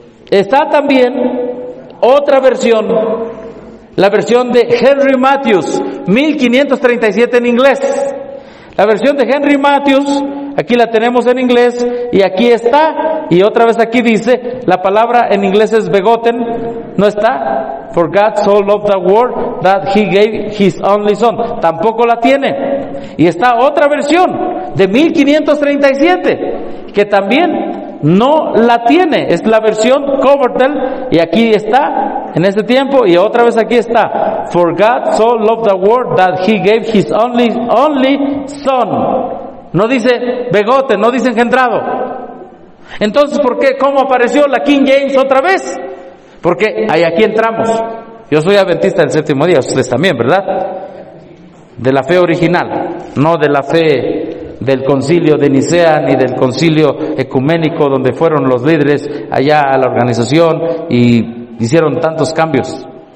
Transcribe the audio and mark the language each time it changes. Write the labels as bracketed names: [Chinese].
[Spanish] Está también otra versión. La versión de Henry Matthews, 1537 en inglés. La versión de Henry Matthews, aquí la tenemos en inglés, y aquí está, y otra vez aquí dice, la palabra en inglés es begotten, ¿no está? [English] For God so loved the world that he gave his only son. [Spanish] Tampoco la tiene. Y está otra versión, de 1537, que también no la tiene. Es la versión Coverdale, y aquí está, en este tiempo, y otra vez aquí está. [English] For God so loved the world that he gave his only son. [Spanish] No dice begote, no dice engendrado. Entonces, ¿por qué? ¿Cómo apareció la King James otra vez? Porque ahí aquí entramos. Yo soy adventista del séptimo día, ustedes también, ¿verdad? De la fe original, no de la fe del concilio de Nicea ni del concilio ecuménico, donde fueron los líderes allá a la organización y hicieron tantos cambios.